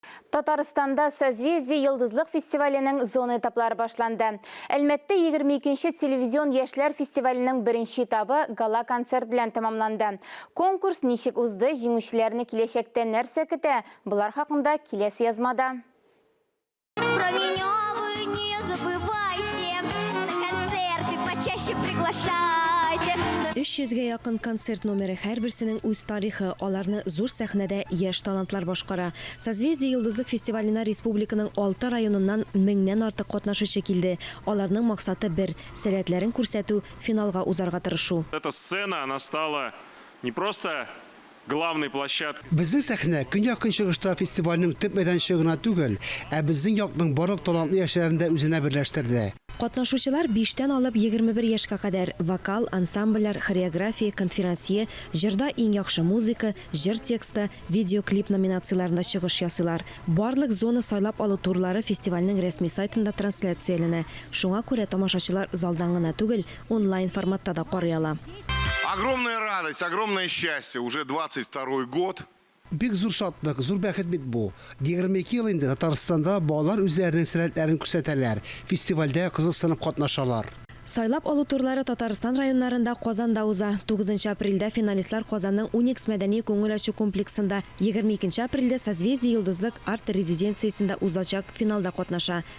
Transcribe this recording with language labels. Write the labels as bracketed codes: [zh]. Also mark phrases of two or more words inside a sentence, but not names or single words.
[tt] Татарстанда Созвездие Йылдызлык фестивалінің зона этаплары башланды. Әлмәтте 22-ші телевизион яшьләр фестивалінің бірінші этабы гала концерт белән тамамланды. Конкурс ничек узды, җиңүчеләрне киләчәктә нәрсә көтә? Булар хакында киләсе язмада. [ru] Про меня вы не забывайте, на концерты почаще приглашайте. [tt] 300-ге якын концерт номері һәрберсенең үз тарихы, аларны зур сәхнәдә яшь талантлар башкара. Созвездие Йылдызлык фестиваленә республиканың 6 районыннан 1000-нән артык катнашучы килде. Аларның максаты бер: сәләтләрен күрсәтү, финалга узарга тырышу. [ru] Эта сцена, она стала не просто главной площадкой. [tt] Безнең сәхнә көньяк-көнчыгышта фестивальнең төп мәйданчыгына түгел, ә безнең якның барлык талантлы яшьләрен үзенә берләштерде. Катнашучылар 5-тән алып 21 яшькә кадәр вокал, ансамбльләр, хореография, конференция, җырда иң яхшы музыка, җыр тексты, видеоклип номинацияларында чыгыш ясыйлар. Барлык зона сайлап алу турлары фестивальнең рәсми сайтында трансляцияләнә. Шуңа күрә тамашачылар залдан гына түгел, онлайн форматта да карый ала. [ru] Огромная радость, огромное счастье. Уже 22-й год. [tt] Бик зур шатлык, зур бәхет бит бу. 22 ел инде Татарстанда балалар үзләренең сәләтләрен күрсәтәләр, фестивальдә кызыксынып катнашалар. Сайлап алу турлары Татарстан районнарында Казанда уза. 9 апрельдә финалистлар Казанның Уникс мәдәни күңел ачу комплексында, 22 апрельдә Созвездие Йылдызлык арт резиденциясендә узачак финалда катнаша.